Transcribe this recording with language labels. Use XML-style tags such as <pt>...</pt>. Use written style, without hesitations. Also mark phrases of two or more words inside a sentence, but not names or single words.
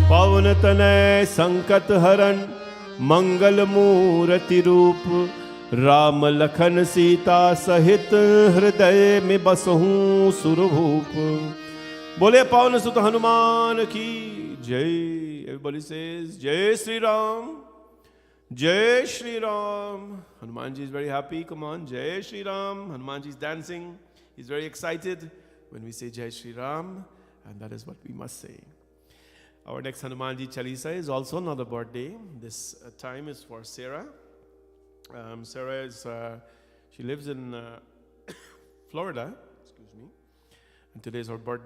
<hi>पवन तनय संकट हरण मंगल मूर्ति रूप। राम लखन सीता सहित हृदय में बसहूं सुरभूप। बोले पवन सुत हनुमान की जय।</hi> <en>Everybody says</en> <hi>जय श्री राम जय श्री राम।</hi> <en>Hanuman ji is very happy. Come on,</en> <hi>जय श्री राम.</hi> <en>Hanuman ji is dancing. He's very excited when we say</en> <hi>जय श्री राम,</hi> <en>and that is what we must say. Our next Hanuman ji Chalisa is also another birthday. This time is for Sarah. Sarah is, she lives in Florida, excuse me, and today is her birthday.</en>